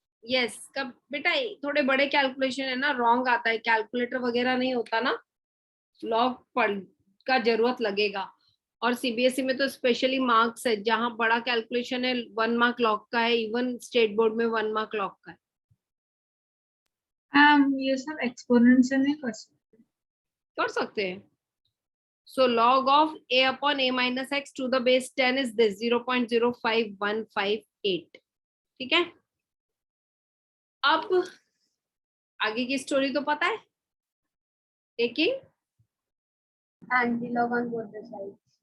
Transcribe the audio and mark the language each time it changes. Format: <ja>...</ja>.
<hi>Yes कब बेटा थोड़े बड़े कैलकुलेशन है ना, रॉन्ग आता है, कैलकुलेटर वगैरह नहीं होता ना, लॉग पढ़ का जरूरत लगेगा। और सीबीएसई में तो स्पेशली मार्क्स है, जहां बड़ा कैलकुलेशन है 1 मार्क लॉग का है, इवन स्टेट बोर्ड में 1 मार्क लॉग का है। ये सब एक्सपोनेंट से नहीं कर सकते हैं।</hi> <en>So log of a upon a minus x to the base 10 is this 0.05158।</en> <hi>ठीक है, अब आगे की स्टोरी तो पता है, लेकिन</hi> <en>Antilog on both the sides.</en>